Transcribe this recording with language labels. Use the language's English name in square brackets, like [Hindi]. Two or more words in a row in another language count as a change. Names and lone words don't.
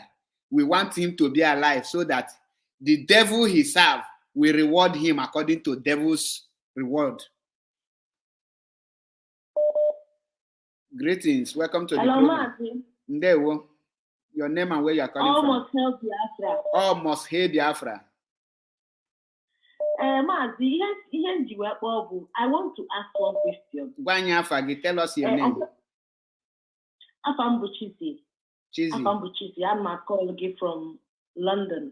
[English] We want him to be alive so that the devil he serve will reward him according to devil's reward. Greetings. Welcome to the program. Ndewo. Your name and where you are calling Almost from. Hail Biafra. Almost Hail Biafra. Mazi, I want to ask one question. Gwanyafagi, tell us your name. Afambu Chizzy. I'm calling you from London.